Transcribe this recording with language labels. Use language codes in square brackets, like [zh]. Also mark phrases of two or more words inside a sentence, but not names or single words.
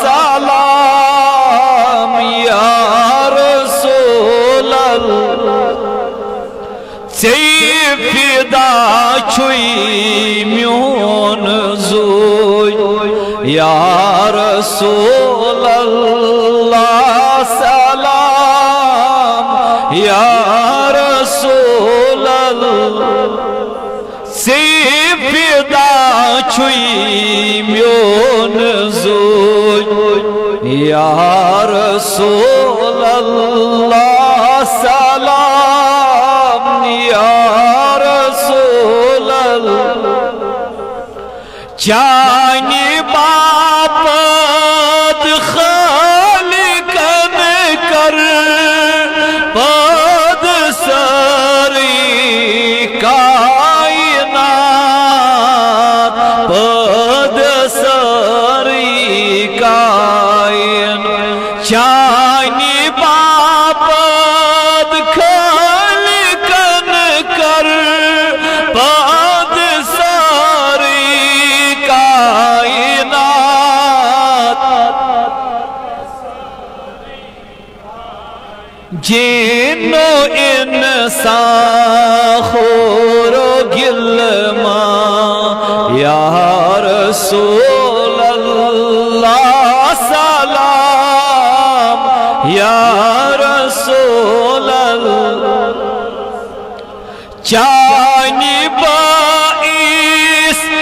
[ar] سلام يا رسول [ks] चे फिदा छुई म्योन ज़ोय [ar] يا رسول الله سلام يا رسول [ks] से फिदा छुई म्योन ज़ोय [ar] يا رسول الله سلام يا رسول [ks] चानी बापत खालिकन कर पद सारी कायनात पद सारी कायनात चानी बापत खालिकन कर पद सारी कायनात जिन्नो इंसान खोरो गिलमा [ar] يا رسول الله سلام يا رسول [ks] चानी बाइस